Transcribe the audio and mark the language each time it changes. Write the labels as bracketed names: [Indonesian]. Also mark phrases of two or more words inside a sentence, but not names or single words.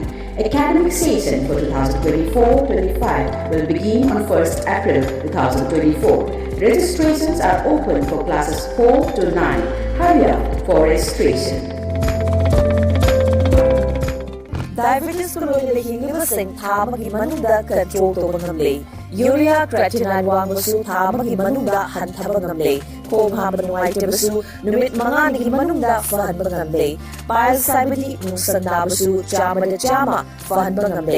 [English] Academic session for 2024-25 will begin on 1st April 2024. Registrations are open for classes 4 to 9. Hurry up for registration. [Manipuri] Diabetes ko noy hingimasing thamagi manungda control tawba ngamle. Urea creatinine wangbasu thamagi manungda hanthaba ngamle. Khong hamba nuwaitabasu numit manganigi manungda fahanba ngamle. Piles saibadi nungsandabasu chama fahanba ngamle.